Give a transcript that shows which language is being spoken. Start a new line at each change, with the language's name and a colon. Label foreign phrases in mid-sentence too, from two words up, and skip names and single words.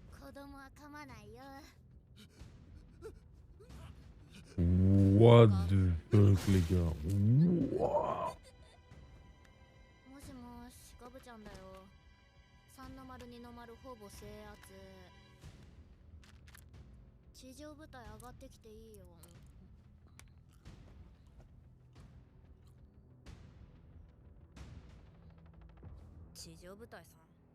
Japanese: 供は噛まないよ。
English: What the fuck,
French: les gars. Wouah.
Japanese: もしもし、ガブちゃんだよ。3の丸2の丸ほぼ制圧。地上部隊上がってきていいよ。地上部隊さん。